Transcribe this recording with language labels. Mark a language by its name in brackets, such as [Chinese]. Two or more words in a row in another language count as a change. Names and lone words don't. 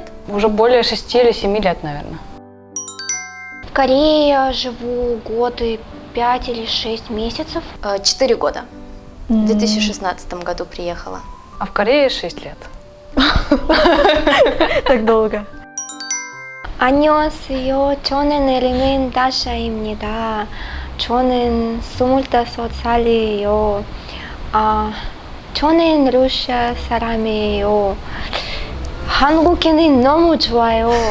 [Russian] Уже более 6 или 7 лет, наверное. В Корее живу год и 5 или 6 месяцев. 4 года. В 2016 году приехала. А в Корее 6 лет. Так долго. [Korean] 안녕하세요. 저는 에리는 다샤입니다. 저는 25살이에요. 저는 러시아 사람이에요. 한국인이 너무 좋아요.